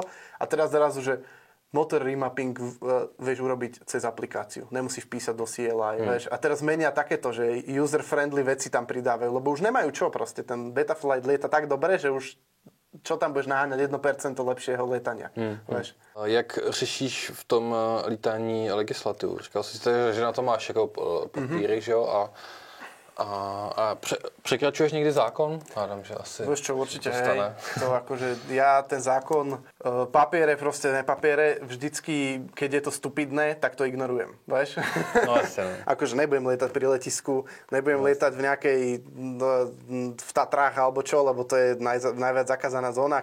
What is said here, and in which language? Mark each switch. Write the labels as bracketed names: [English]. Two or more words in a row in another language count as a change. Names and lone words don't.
[Slovak] A teraz zrazu, že motor remapping vieš urobiť cez aplikáciu. Nemusíš písať do CLI, vieš. A teraz menia takéto, že user-friendly veci tam pridávajú, lebo už nemajú čo proste. Ten Betaflight lieta tak dobre, že už čo tam budeš naháňať 1% lepšieho letania. Vieš. [Czech] Jak řešíš v tom lítání legislativu? Říkal jsi, že na to máš jako papíry, že jo? A překračuješ někdy zákon? Hádam, že asi [Slovak] vieš čo, určite, hej. To akože ja ten zákon, papiere, proste nepapiere, vždycky, keď je to stupidné, tak to ignorujem, vieš? No jasne. Akože nebudem lietať pri letisku, nebudem lietať v nejakej, v Tatrách alebo čo, lebo to je najviac zakázaná zóna.